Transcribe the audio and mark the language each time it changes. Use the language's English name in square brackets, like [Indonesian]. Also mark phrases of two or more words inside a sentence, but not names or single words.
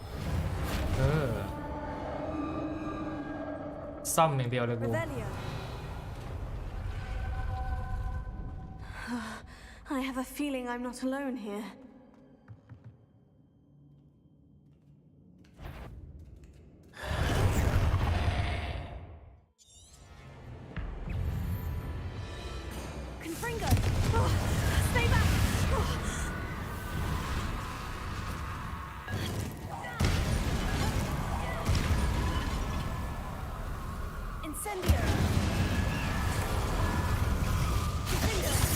[Thai] ซ่อมอย่างเดียวเลยกู [English] Revelio. I have a feeling I'm not alone here. Confringo! Oh, stay back! Oh. Incendio! Confringo!